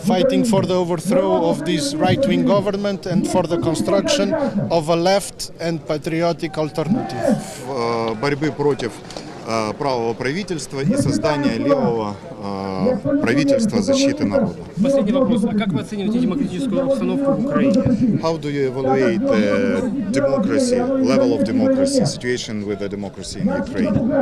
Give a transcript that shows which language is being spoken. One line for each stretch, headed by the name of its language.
English: Fighting for the overthrow of this right-wing government and for the construction of a left and patriotic alternative.
Russian: Борьбы против правого правительства и создания левого правительства защиты народа. Последний вопрос. А как вы оцениваете демократическую обстановку в Украине?
English: How do you evaluate the democracy, level of democracy, situation with the democracy in Ukraine?